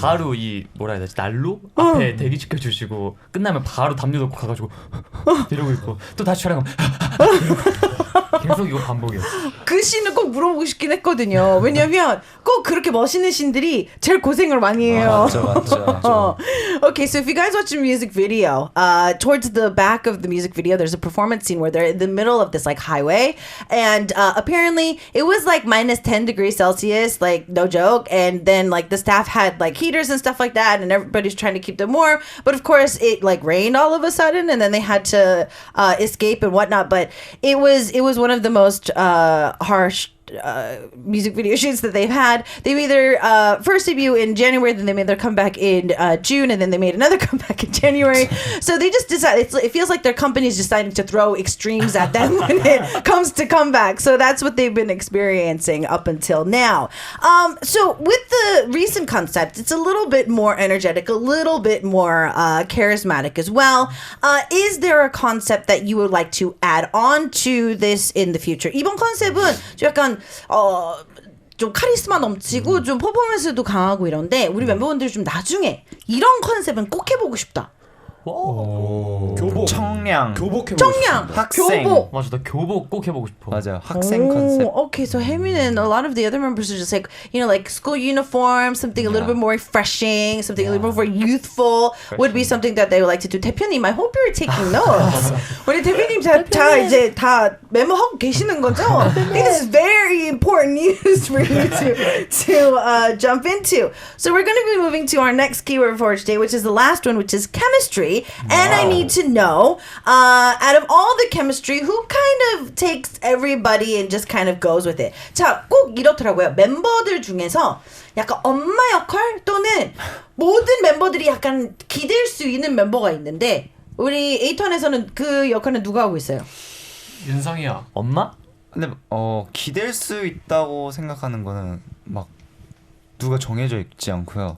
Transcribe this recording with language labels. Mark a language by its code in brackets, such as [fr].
[ko] 바로 이 뭐라 해야 되지 난로 앞에 대기시켜 주시고 끝나면 바로 담요 놓고 가가지고 이러고 있고 또 다시 촬영하면 계속 이거 반복이었어요. 그 씬을 꼭 물어보고 싶긴 했거든요. 왜냐면 꼭 그렇게 멋있는 씬들이 제일 고생을 많이 해요. 맞죠. [en] Okay, so if you guys watch the music video, towards the back of the music video, there's a performance scene where they're in the middle of this like highway, and apparently it was like minus 10 degrees Celsius, like no joke. And then like the staff had like heaters and stuff like that, and everybody's trying to keep them warm. But of course, it like rained all of a sudden, and then they had to escape and whatnot. But it was one of the most harsh music video shoots that they've had. They made their first debut in January, then they made their comeback in June, and then they made another comeback in January. So they just decided, it feels like their company's deciding to throw extremes at them when it comes to comeback. So that's what they've been experiencing up until now. So with the recent concept, it's a little bit more energetic, a little bit more charismatic as well. Is there a concept that you would like to add on to this in the future? [ko] 이번 컨셉은 좀 약간 좀 카리스마 넘치고 좀 퍼포먼스도 강하고 이런데 우리 멤버분들이 좀 나중에 이런 컨셉은 꼭 해보고 싶다. 교복 청량 청량 학생 교복. 맞아, 나 교복 꼭 해보고 싶어. 맞아요. 학생 컨셉. [en] Okay, so Haemin and a lot of the other members are just like, you know, like school uniform, something a little bit more refreshing, something a little bit more youthful would be something that they would like to do. 대표님, I hope you're taking notes. [ko] 우리 대표님 다 이제 다 메모하고 계시는 거죠? [en] I think this is very important news for you to jump into. So we're going to be moving to our next keyword for today, which is the last one, which is chemistry. And I need to know, out of all the chemistry, who kind of takes everybody and just kind of goes with it. [ko] 자, 꼭 이렇더라고요. 멤버들 중에서 약간 엄마 역할 또는 모든 멤버들이 약간 기댈 수 있는 멤버가 있는데 우리 에이턴에서는 그 역할은 누가 하고 있어요? 윤성이야. 엄마? 근데 기댈 수 있다고 생각하는 거는 막 누가 정해져 있지 않고요.